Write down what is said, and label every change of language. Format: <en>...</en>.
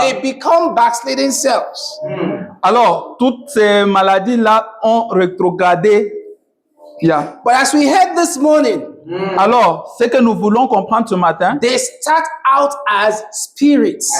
<en>they become backsliding cells.</en> <fr>alors, toutes ces maladies-là ont rétrogradé.</fr> <en>Yeah. But as we heard this morning,</en> <fr>Alors, ce que nous voulons comprendre ce matin,</fr> <en>they start out as spirits.</en>